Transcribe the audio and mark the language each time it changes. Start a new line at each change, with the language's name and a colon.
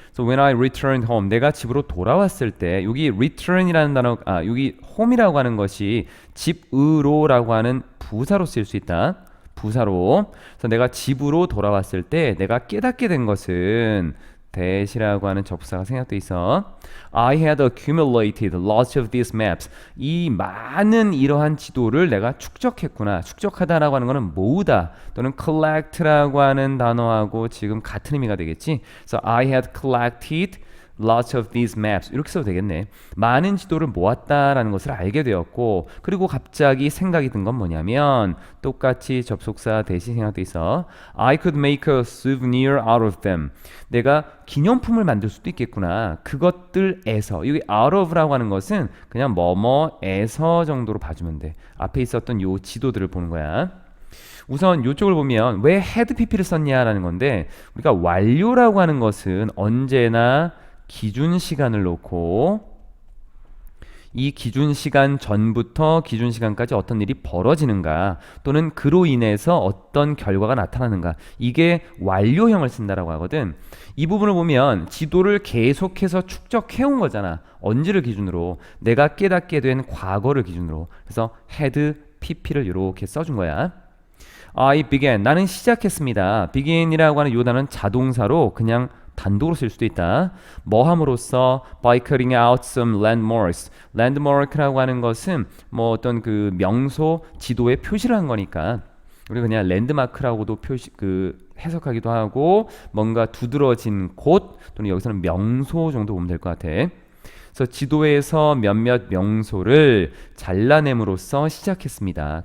English: So when I returned home,
Korean: 내가 집으로 돌아왔을 때 여기 return이라는 단어, 여기 home이라고 하는 것이 집으로라고 하는 부사로 쓰일 수 있다. 부사로. 그래서 내가 집으로 돌아왔을 때 내가 깨닫게 된 것은 that이라고 하는 접사가 생략돼 있어.
English: I had accumulated lots of these maps.
Korean: 이 많은 이러한 지도를 내가 축적했구나. 축적하다라고 하는 것은 모으다 또는 collect라고 하는 단어하고 지금 같은 의미가 되겠지. 그래서
English: I had collected lots of these maps
Korean: 이렇게 써도 되겠네. 많은 지도를 모았다라는 것을 알게 되었고 그리고 갑자기 생각이 든 건 뭐냐면 똑같이 접속사 대신 생각돼 있어.
English: I could make a souvenir out of them.
Korean: 내가 기념품을 만들 수도 있겠구나. 그것들에서 여기 out of라고 하는 것은 그냥 뭐뭐에서 정도로 봐주면 돼. 앞에 있었던 요 지도들을 보는 거야. 우선 이쪽을 보면 왜 had pp를 썼냐라는 건데 우리가 완료라고 하는 것은 언제나 기준 시간을 놓고 이 기준 시간 전부터 기준 시간까지 어떤 일이 벌어지는가 또는 그로 인해서 어떤 결과가 나타나는가 이게 완료형을 쓴다라고 하거든. 이 부분을 보면 지도를 계속해서 축적해온 거잖아. 언제를 기준으로 내가 깨닫게 된 과거를 기준으로. 그래서 had pp를 이렇게 써준 거야.
English: I began
Korean: 나는 시작했습니다. begin이라고 하는 이 단어는 자동사로 그냥 단독으로 쓸 수도 있다. 뭐 함으로써
English: by cutting out some landmarks.
Korean: landmark라고 하는 것은 뭐 어떤 그 명소, 지도에 표시를 한 거니까 우리가 그냥 랜드마크라고도 표시 해석하기도 하고 뭔가 두드러진 곳 또는 여기서는 명소 정도 보면 될 것 같아. 그래서 지도에서 몇몇 명소를 잘라냄으로써 시작했습니다.